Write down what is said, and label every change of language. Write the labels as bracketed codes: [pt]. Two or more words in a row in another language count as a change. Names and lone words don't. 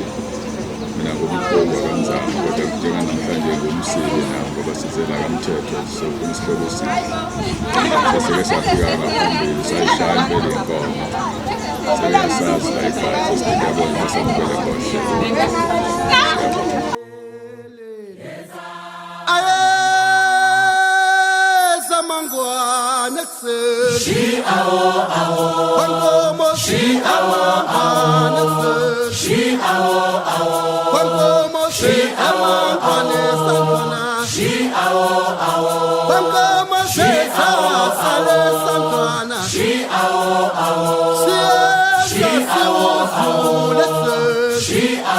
[zu] Mina ngobukhulu kanzama kodwa njenga namhlanje ngomsili nabo ngoba sizela kaMthetho sofuna isihlobo esihle. Sesike safika ngaphambili sayishaya impela inkomo. Seyasazi la ekhaya sesiyabona samukele ngohlelo. She awo she awo she awo she awo she awo she santwana she awo she